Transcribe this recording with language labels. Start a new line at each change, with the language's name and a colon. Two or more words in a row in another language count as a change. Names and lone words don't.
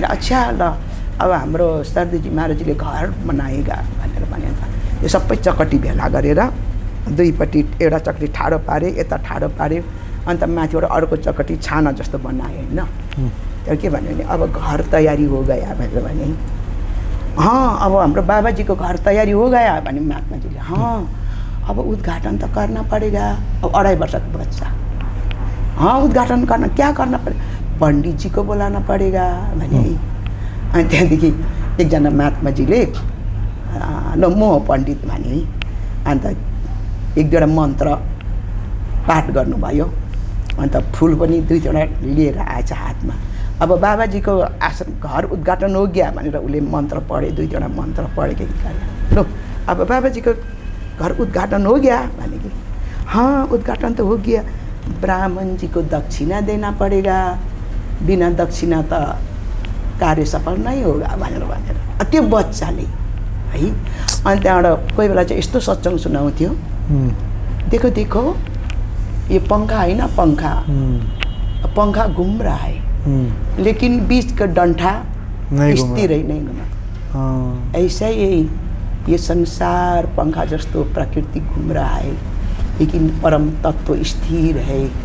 Nepali: अच्छा ल अब हाम्रो सरदेजी महाराजजीले घर बनाएगा भनेर भने त यो सबै चकटी भेला गरेर दुईपट्टि एउटा चकटी ठाडो पारे, यता ठाडो पारे, अन्त माथिबाट अर्को चकटी छाना जस्तो बनाए होइन। तर के भन्यो भने अब घर तयारी
Hindi: हो गया
Nepali: भनेर भने। अब हाम्रो बाबाजीको घर तयारी
Hindi: हो गया
Nepali: भने महात्माजीले।
Hindi: अब उद्घाटन त करना पड़ेगा। अब 2.5 वर्षको बच्चा, उद्घाटन करना, क्या करना पड़ेगा, पंडित जी को बोलाना पड़ेगा भने।
Nepali: अनि त्यहाँदेखि एकजना महात्माजीले ल म पण्डित भने, अन्त 1-2 मन्त्र पाठ गर्नुभयो। अन्त फुल पनि 2-3 लिएर आएछ हातमा। अब बाबाजीको आश्रम घर उद्घाटन
Hindi: हो गया
Nepali: भनेर उसले मन्त्र पढे, 2-3 मन्त्र पढेको लो अब बाबाजीको घर उद्घाटन
Hindi: हो गया
Nepali: भने कि
Hindi: उद्घाटन तो हो गया, ब्राह्मण जी को दक्षिणा देना पड़ेगा, बिना दक्षिणा
Nepali: त
Hindi: कार्य सफल नहीं होगा
Nepali: भनेर त्यो बच्चाले है। अनि त्यहाँबाट कोही बेला चाहिँ यस्तो सत्संग सुनाउँथ्यो,
Hindi: देखो देखो ये पंखा है ना, पंखा घूम रहा है लेकिन बीच का डंठा स्थिर ही नहीं घुमा। ऐसा ही ये संसार पंखा जस्तो प्रकृति घूम रहा है लेकिन परम तत्व स्थिर है।